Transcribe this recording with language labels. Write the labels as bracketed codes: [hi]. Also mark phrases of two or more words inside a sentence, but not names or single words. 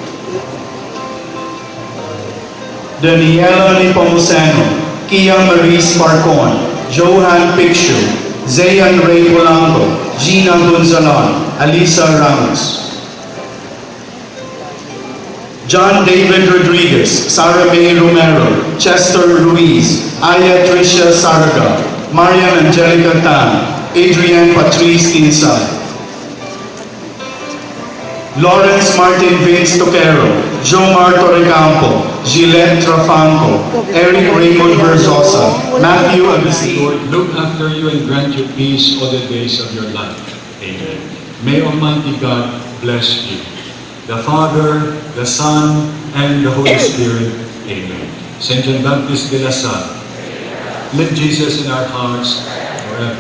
[en] Daniela Nepomuceno, Kia Marie Parcon, Johan Picchu, Zayan Ray Polanco, Gina Gonzalon, Alisa Ramos, John David Rodriguez, Sarah May Romero, Chester Ruiz, Aya Tricia Saraga, Mariam Angelica Tan, Adrienne Patrice Insay, Lawrence Martin Vince Toquero, Jomar Torrecampo, Gillette Trafanco, Eric Raymond Verzosa, Matthew Agustin. Lord, look after you and grant you peace all the days of your life. Amen. May Almighty God bless you, the Father, the Son, and the Holy Spirit. Amen. Saint John Baptist de la Salle, live Jesus in our hearts forever.